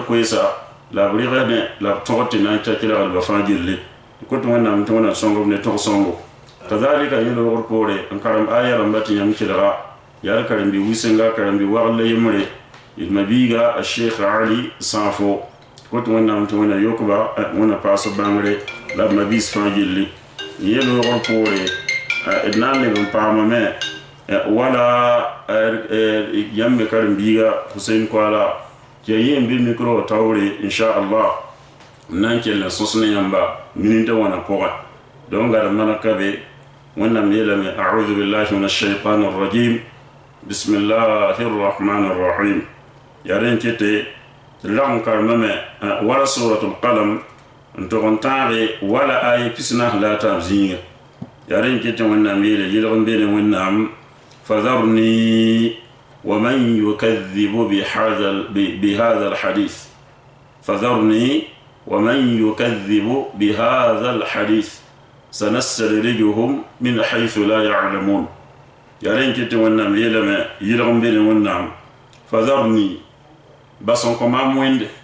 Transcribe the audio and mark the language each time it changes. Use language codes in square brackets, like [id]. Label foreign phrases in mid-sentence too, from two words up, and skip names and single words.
[mos] koeesa la b rɩgsdẽ la b tõgd tɩ na n ta kelgd ba fãa gilli tɩ kot wẽnnaam tɩ wẽna sõngb ne tog-sõngo kadhalika yẽlgr poore n karem aya rãmba tɩ yãmb kelga yaa d karen-bi wisenga karen-bi wagl la yembre d mabiiga a sheikh ali sãnfo kot wẽnnaam tɩ wẽna yokba wẽna paas bãngre la b mabiis fãa gilli n yelgr poore d na n leb n paamame wala yãmb me karen-biiga husain koala tɩ ya yẽ n bɩ micro taoore inchallah n na n kell n sõs ne yãmba minita wãna pʋgẽ donc gad mana ka be wẽnnaam yeelame [ar] أعوذ بالله من الشيطان الرجيم بسم الله الرحمن الرحيم [mos] yaa rẽn kɩte tɩ rag n karemame wala [ar] سورة القلم [mos] n tog n tãage wala aya pisnaas la a taab zĩiga yaa rẽn kɩtɩ wẽnnaam yeele yɩlg n be ne wẽnnaam [ar] فذرني ومن يكذب بهذا الحديث فذرني ومن يكذب بهذا الحديث سنستدرجهم من حيث لا يعلمون [mos] يا رين كنت ونام يلما يلغم بين ونام [ar] فذرني بس ما مويند